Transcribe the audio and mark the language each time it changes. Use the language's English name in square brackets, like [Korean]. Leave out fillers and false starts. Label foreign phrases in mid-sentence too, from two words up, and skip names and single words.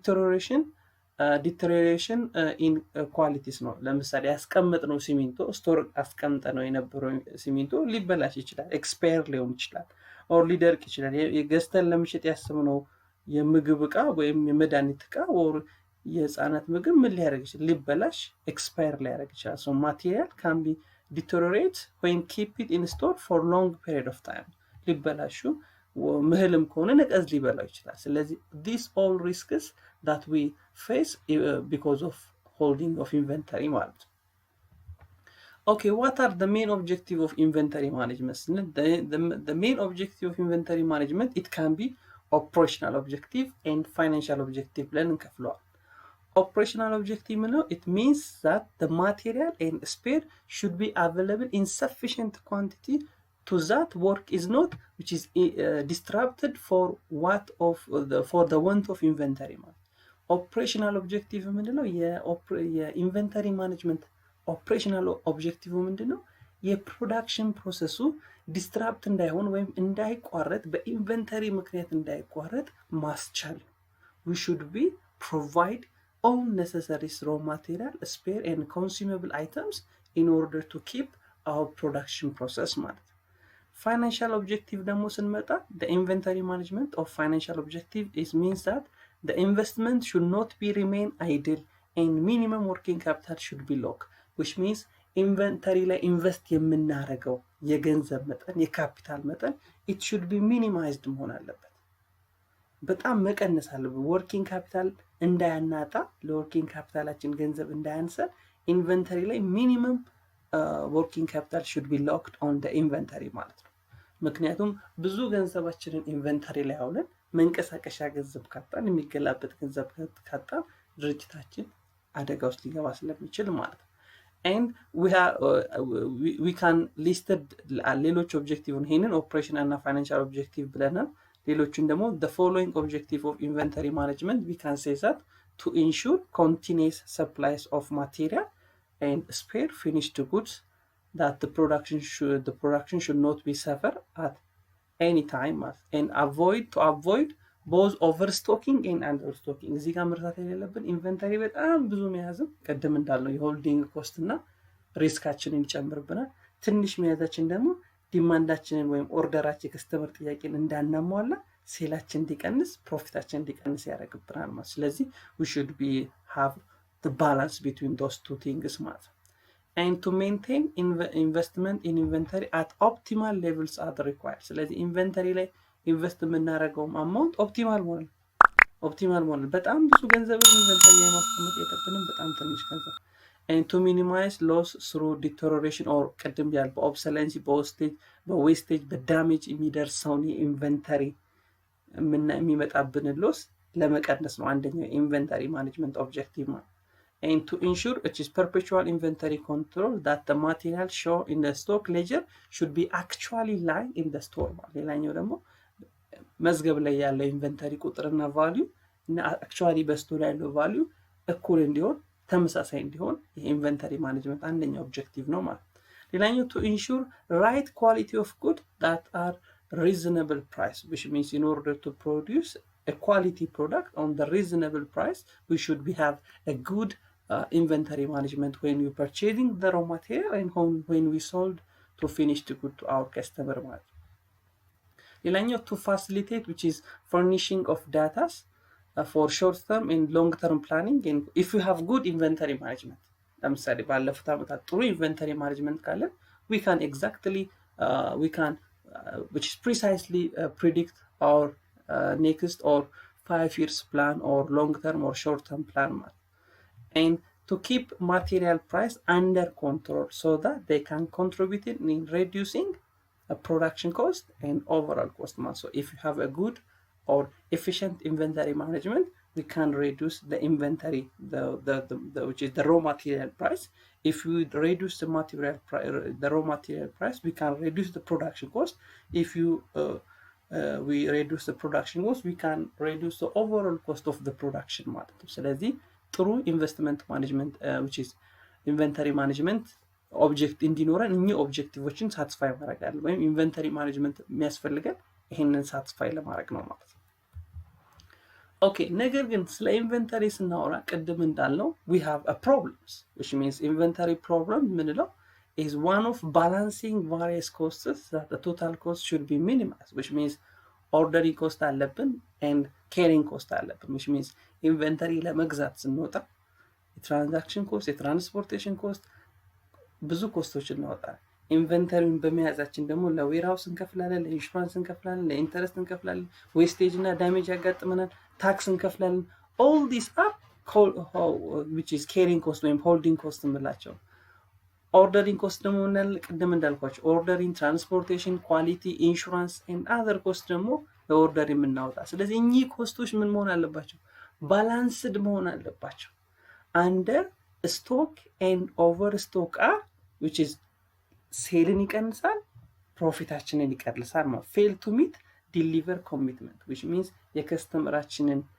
[English] deterioration in qualities [Amharic] ነው ለምሳሌ ያስቀመጥነው ሲሚንቶ ስቶር አስቀምጠነው የነበረው ሲሚንቶ ሊበላሽ ይችላል ኤክስፓየር ሊሆን ይችላል ኦር ሊደርቅ ይችላል የገዝተን ለምሸጥ ያሰብነው የምግብ ዕቃ ወይም የመድኃኒት ዕቃ ኦር የህፃናት ምግብ ምን ሊያደርግ ይችላል ሊበላሽ ኤክስፓየር ሊያደርግ ይችላል [English] so material can be deteriorate when keep it in store for long period of time [Amharic] ሊበላሹ ምህልም ከሆነ ነቀዝ ሊበላው ይችላል ስለዚህ [English] these all risks that we face because of holding of inventory [Amharic] ማለት [English] okay what are the main objective of inventory management the main objective of inventory management it can be operational objective and financial objective [Amharic] ብለን እንከፍለዋል [English] operational objective it means that the material and spare should be available in sufficient quantity to that work is not which is disrupted for the want of inventory operational objective [Amharic] ምንድነው [English] inventory management operational objective [Amharic] ምንድነው የፕሮዳክሽን ፕሮሰሱ ዲስትራፕት እንዳይሆን ወይም እንዳይቋረጥ በኢንቨንተሪ ምክንያት እንዳይቋረጥ ማስቻል [English] we should be provide all necessary raw material spare and consumable items in order to keep our production process ማለት financial objective ደግሞ ስንመጣ the inventory management of financial objective is means that the investment should not be remain idle and minimum working capital should be low which means inventory ላይ ኢንቨስት [Amharic] የምናደርገው የገንዘብ መጠን የካፒታል መጠን [English] it should be minimized [Amharic] መሆን አለበት በጣም መቀነስ አለበት [English] working capital [Amharic] እንዳያናጣ ለworking capitalአችን ገንዘብ እንዳያንሰን ኢንቨንተሪ ላይ [English] minimum working capital should be locked on the inventory [Amharic] ማለት ነው ምክንያቱም ብዙ ገንዘባችንን ኢንቨንተሪ ላይ አውለን መንቀሳቀሻ ገንዘብ ካጣን የሚገላበጥ ገንዘብ ካጣን ድርጅታችን አደጋ ውስጥ ሊገባ ስለሚችል ማለት ነው and [English] we can listed [Amharic] ሌሎች ኦብጀክቲቭ ይሄንን ኦፕሬሽናል እና ፋይናንሻል ኦብጀክቲቭ ብለናል ሌሎችን ደግሞ [English] the following objective of inventory management we can say that to ensure continuous supplies of material and spare finished goods that the production should not be suffer at any time and avoid both overstocking and understocking [Amharic] እዚህ ጋር መርሳት የሌለብን ኢንቨንተሪ በጣም ብዙ መያዝም ቀደም እንዳልነው የሆልዲንግ ኮስት እና ሪስካችንን ይጨምርብናል ትንሽ መያዛችን ደግሞ ዲማንዳችንን ወይም ኦርደራችን የከስተመር ጥያቄን እንዳናሟላ ሴላችን እንዲቀንስ ፕሮፊታችን እንዲቀንስ ያደርግብናል ማለት ስለዚህ [English] we should be have the balance between those two things [Amharic] ማለት [English] and to maintain investment in inventory at optimal levels are required [Amharic] ስለዚህ ኢንቨንተሪ ላይ ኢንቨስት የምናደርገው አማውንት ኦፕቲማል መሆን በጣም ብዙ ገንዘብ ኢንቨንተሪ ላይ ማስቀመጥ የለብንም በጣም ትንሽ ገንዘብ [English] and to minimize loss through deterioration or [Amharic] ቅድም ያል በኦብሰለንሲ በዌስቴጅ በዳሜጅ የሚደርሰውን ኢንቨንተሪ የሚመጣብን ሎስ ለመቀነስ ነው አንደኛው ኢንቨንተሪ ማኔጅመንት ኦብጀክቲቭ ማለት [English] and to ensure it is perpetual inventory control that the material shown in the stock ledger should be actually lie in the store [Amharic] ማለት ሌላኛው ደግሞ መዝገብ ላይ ያለው ኢንቨንተሪ ቁጥርና ቫልዩ እና አክቹአሊ በስቶር ያለው ቫልዩ እኩል እንዲሆን ተመሳሳይ እንዲሆን የኢንቨንተሪ ማኔጅመንት አንደኛው ኦብጀክቲቭ ነው ማለት ሌላኛው [English] to ensure right quality of good that are reasonable price which means in order to produce a quality product on the reasonable price we should have a good inventory management when we purchasing the raw material and when we sold to finish the good to our customer ማለት ሌላኛው to facilitate which is furnishing of data for short term and long term planning and if you have good inventory management [Amharic] ለምሳሌ ባለፉት ዓመታት ጥሩ [English] inventory management ካለ we can exactly which is precisely predict our next or 5 years plan or long term or short term plan and to keep material price under control so that they can contribute in reducing production cost and overall cost. So if you have a good or efficient inventory management, we can reduce the inventory, which is the raw material price. If we reduce the raw material price, we can reduce the production cost. If we reduce the production [Amharic] cost, we can reduce the overall cost of the production ማለት ነው ስለዚህ ጥሩ ኢንቨስትመንት ማኔጅመንት [English] which is inventory management [Amharic] ኦብጀክት እንዲኖረን እኚህ ኦብጀክቲቮችን ሳትስፋይ ማድረግ አለ ወይም ኢንቨንተሪ ማኔጅመንት የሚያስፈልገን ይሄንን ሳትስፋይ ለማድረግ ነው ማለት ነው ኦኬ ነገር ግን ስለ ኢንቨንተሪ ስናወራ ቅድም እንዳልነው [English] we have a problems which means inventory problem ምንለው is one of balancing various costs that the total cost should be minimized which means ordering cost [Amharic] አለብን [English] and carrying cost [Amharic] አለብን [English] which means inventory [Amharic] ለመግዛት ስንወጣ [English] transaction cost transportation cost [Amharic] ብዙ ኮስቶች እናወጣለን ኢንቨንተሪውን በመያዛችን ደግሞ ለዌርሃውስ እንከፍላለን ለኢንሹራንስ እንከፍላለን ለኢንተረስት እንከፍላለን ዌስቴጅ እና ዳሜጅ ያጋጥመናል ታክስ እንከፍላለን [English] all these are which is carrying cost [Amharic] ወይም [English] holding cost [Amharic] እንላቸው [English] ordering cost [Amharic] ደግሞ ቅድም እንዳልኳችሁ [English] ordering transportation quality insurance and other cost [Amharic] ደግሞ ለኦርደር የምናወጣ ስለዚህ እኚህ ኮስቶች ምን መሆን አለባቸው ባላንስድ መሆን አለባቸው [English] under stock and overstock are which is [Amharic] ሴልን ይቀንሳል ፕሮፊታችንን ይቀንሳል ማለት [English] fail to meet deliver commitment which means [Amharic] የከስተመራችንን